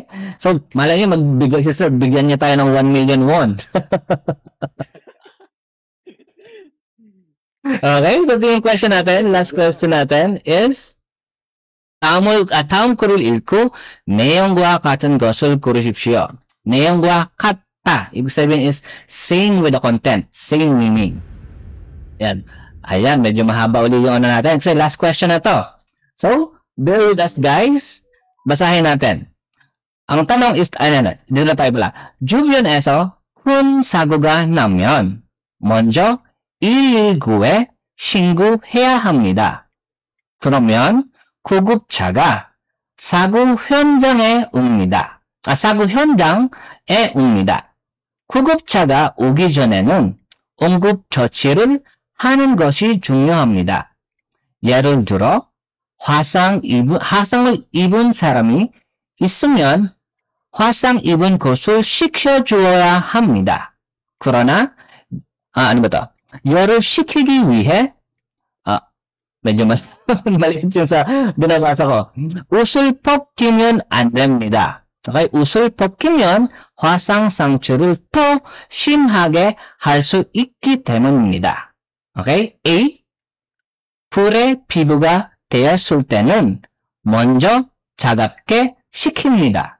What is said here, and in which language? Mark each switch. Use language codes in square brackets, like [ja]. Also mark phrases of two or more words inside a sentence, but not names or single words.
[tl] So, malay niyo, magbigay si sir, bigyan niya tayo ng 1 million won. Okay? So, yung question natin, [en] last question [tl] natin is, [ko] 다음 글을 읽고 내용과 같은 것을 고르십시오. 내용과 같다. [tl] Ibig sabihin is [en] same with the content, same meaning. [tl] Yan. Ayan, medyo mahaba ulit yung ano natin. Kasi last question na to. [en] So, bear with us, [tl] guys. Basahin natin. Ang tanong is, dito na tayo pala. [ko] 주변에서 큰 사고가 나면 먼저 119에 신고해야 합니다. 그러면 구급차가 사고 현장에 옵니다. 사고 현장에 옵니다. 구급차가 오기 전에는 응급 조치를 하는 것이 중요합니다. 예를 들어 화상을 입은 사람이 있으면 화상 입은 곳을 시켜주어야 합니다. 그러나 열을 식히기 위해 [tl] medyo maliit yung sa binabasa ko. [ko] 옷을 벗기면 안 됩니다. Okay? 옷을 벗기면 화상 상처를 더 심하게 할 수 있기 때문입니다. [en] Okay? A. [ko] 불에 피부가 되었을 때는 먼저 차갑게 식힙니다.